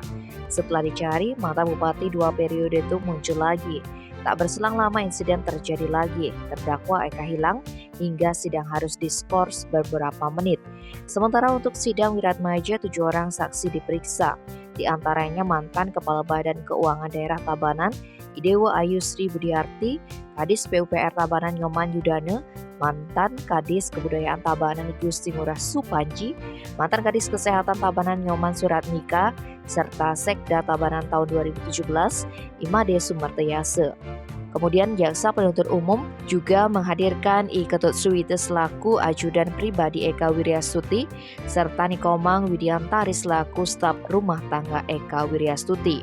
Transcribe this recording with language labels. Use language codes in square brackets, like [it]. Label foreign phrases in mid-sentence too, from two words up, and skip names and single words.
[id] Setelah dicari, mantan bupati 2 periode itu muncul lagi. Tak berselang lama insiden terjadi lagi, terdakwa Eka hilang hingga sidang harus diskors beberapa menit. Sementara untuk sidang Wiratmaja 7 orang saksi diperiksa, di antaranya mantan Kepala Badan Keuangan Daerah Tabanan, Idewo Ayu Sri Budiarti, Kadis PUPR Tabanan Nyoman Yudane, mantan Kadis Kebudayaan Tabanan Gusti Ngurah Supanji, mantan Kadis Kesehatan Tabanan Nyoman Suratmika, serta Sekda Tabanan tahun 2017, Imade Sumartayase. Kemudian jaksa penuntut umum juga menghadirkan I Ketut Suwite selaku ajudan pribadi Eka Wiryastuti serta Nikomang Widiantari selaku staf rumah tangga Eka Wiryastuti.